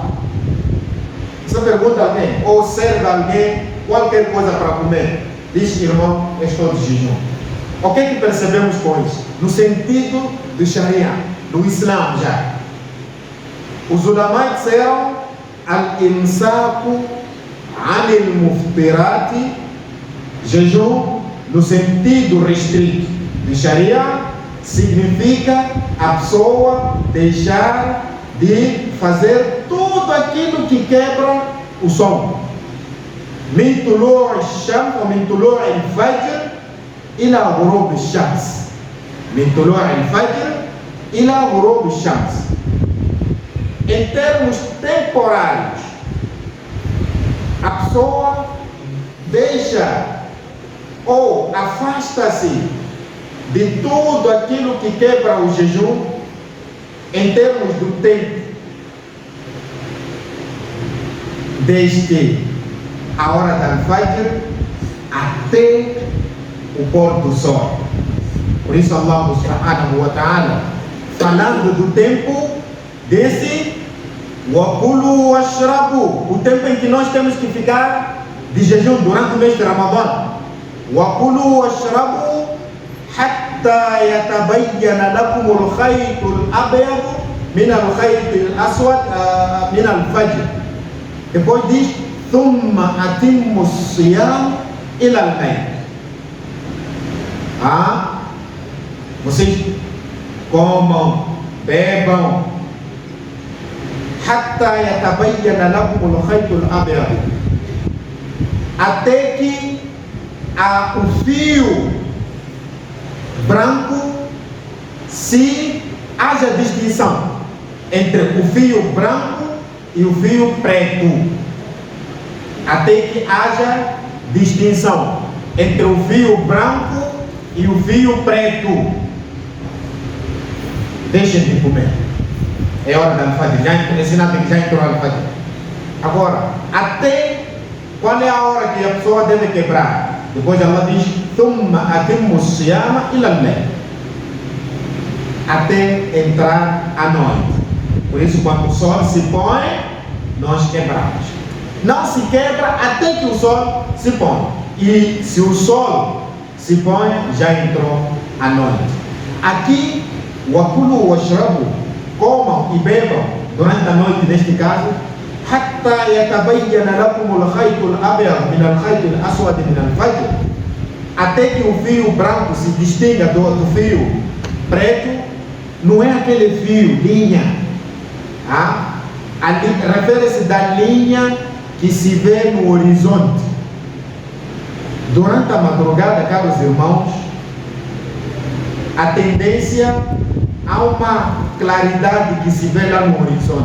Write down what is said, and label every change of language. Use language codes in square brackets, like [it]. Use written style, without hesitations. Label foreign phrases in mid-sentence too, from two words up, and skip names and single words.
[pt] Você pergunta a alguém, ou serve a alguém qualquer coisa para comer, diz: irmão, estou de jejum. O que é que percebemos com isso? No sentido do Sharia, do Islã já. Os ulamai disseram: [ar] الإمساك عن المفطرات, [pt] jejum no sentido restrito de Sharia, significa a pessoa deixar de fazer tudo aquilo que quebra o sono. [ar] من طلوع الشمس ou من طلوع الفجر إلى غروب الشمس. من طلوع الفجر إلى غروب الشمس. [pt] Em termos temporários, a pessoa deixa ou afasta-se de tudo aquilo que quebra o jejum em termos do tempo, desde a hora da Fajr até o pôr do sol. Por isso [ar] الله سبحانه وتعالى, [pt] falando do tempo, disse [ar] وَكُلُوا وَاشْرَبُوا, [pt] o tempo em que nós temos que ficar de jejum durante o mês de Ramadã. [ar] وَكُلُوا وَاشْرَبُوا حَتَّى يَتَبَيَّنَ لَكُمُ الْخَيْطُ الْأَبْيَضُ مِنَ الْخَيْطِ الْأَسْوَدِ مِنَ الْفَجْرِ. [pt] Depois diz [ar] ثُمَّ أَتِمُّوا الصِّيَامَ إِلَى اللَّيْلِ. [pt] Vocês comam, bebam, [ar] حَتَّى يَتَبَيَّنَ لَكُمُ الْخَيْطُ الْأَبْيَضُ, [pt] até que o fio branco, se haja distinção entre o fio branco e o fio preto, até que haja distinção entre o fio branco e o fio preto, deixem de comer. É hora da Al-Fajr, já ensinado que já entrou Al-Fajr. Agora, até qual é a hora que a pessoa deve quebrar? Depois ela diz [ar] ثُمَّ أَتِمُّوا الصِّيَامَ إِلَى اللَّيْلِ, [pt] até entrar a noite. Por isso, quando o sol se põe, nós quebramos. Não se quebra até que o sol se põe. E se o sol se põe, já entrou a noite. Aqui, [ar] وَكُلُوا وَاشْرَبُوا, [pt] comam e bebam durante a noite, neste caso, [ar] حتى يتبين لكم الخيط الأبيض من الخيط الأسود من الفجر, [pt] até que o fio branco se distinga do fio preto. Não é aquele fio, linha, refere-se da linha que se vê no horizonte. Durante a madrugada, caros irmãos, a tendência há uma claridade que se vê lá no horizonte.